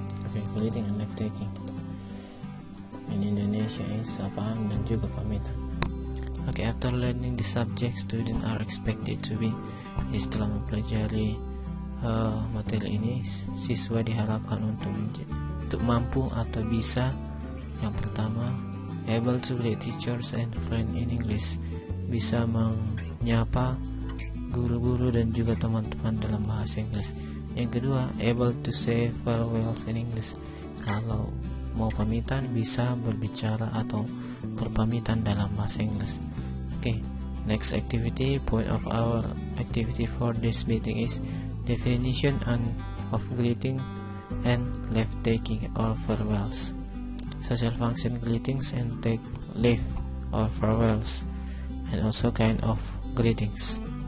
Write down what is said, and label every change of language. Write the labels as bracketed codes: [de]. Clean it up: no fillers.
[en] Okay, greeting and live taking in Indonesia is [id] sapaan dan juga pamitan. [en] Okay, after learning the subject, students are expected to be. [id] Setelah mempelajari materi ini, siswa diharapkan untuk mampu atau bisa. Yang pertama, [en] able to greet teachers and friends in English, [id] bisa menyapa guru-guru dan juga teman-teman dalam bahasa Inggris. Yang kedua, [en] able to say farewells in English, [id] kalau mau pamitan bisa berbicara atau berpamitan dalam bahasa Inggris. [en] Okay, next activity. Point of our activity for this meeting is definition of greeting and leave taking or farewells. Social function greetings and take leave or farewells, and also kind of greetings.